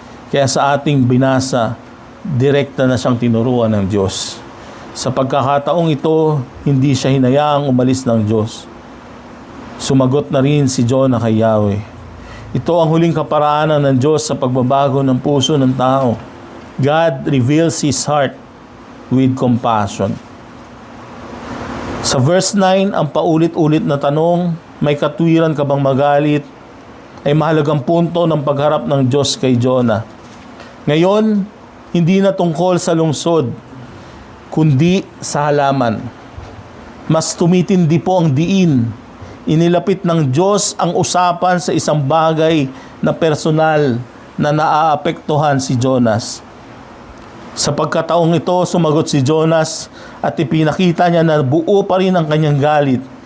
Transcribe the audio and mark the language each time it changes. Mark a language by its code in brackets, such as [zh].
[tl] Kaya sa ating binasa, direkta na siyang tinuruan ng Diyos. Sa pagkakataong ito, hindi siya hinayaang umalis ng Diyos. Sumagot na rin si Jonah kay Yahweh. Ito ang huling kaparaanan ng Diyos sa pagbabago ng puso ng tao. [en] God reveals His heart with compassion. [tl] Sa verse 9, ang paulit-ulit na tanong, may katwiran ka bang magalit, ay mahalagang punto ng pagharap ng Diyos kay Jonah. Ngayon, hindi na tungkol sa lungsod, kundi sa halaman. Mas tumitindi po ang diin. Inilapit ng Diyos ang usapan sa isang bagay na personal na naaapektuhan si Jonas. Sa pagkataong ito, sumagot si Jonas at ipinakita niya na buo pa rin ang kanyang galit.